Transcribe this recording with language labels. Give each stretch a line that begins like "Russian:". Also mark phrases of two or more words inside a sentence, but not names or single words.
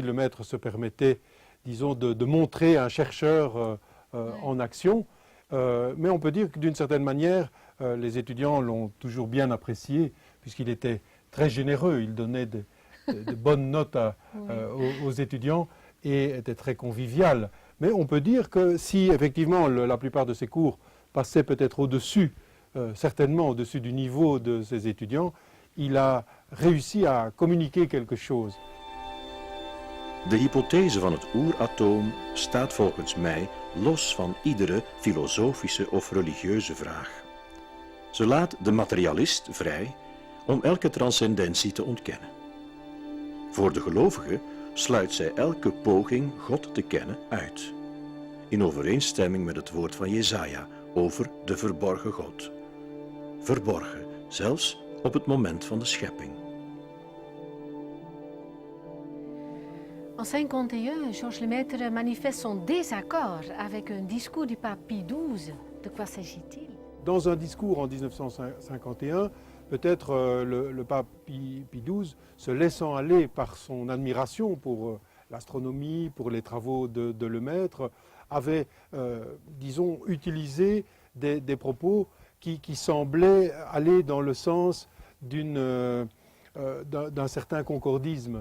French: Le maître se permettait, disons, de montrer un chercheur en action, mais on peut dire que d'une certaine manière, les étudiants l'ont toujours bien apprécié, puisqu'il était très généreux, il donnait de bonnes notes aux étudiants et était très convivial. Mais on peut dire que si effectivement la plupart de ses cours passaient peut-être au-dessus, certainement au-dessus du niveau de ses étudiants, il a réussi à communiquer quelque chose.
Dutch: De hypothese van het oeratoom staat volgens mij los van iedere filosofische of religieuze vraag. Ze laat de materialist vrij om elke transcendentie te ontkennen. Voor de gelovige sluit zij elke poging God te kennen uit, in overeenstemming met het woord van Jesaja over de verborgen God. Verborgen, zelfs op het moment van de schepping.
French: En 51, Georges Lemaître manifeste son désaccord avec un discours du pape Pie XII. De quoi s'agit-il? Dans un discours en 1951, peut-être le pape Pie XII, se laissant aller par son admiration pour l'astronomie, pour les travaux de Lemaître, avait, disons, utilisé des propos qui semblaient aller dans le sens d'un certain concordisme.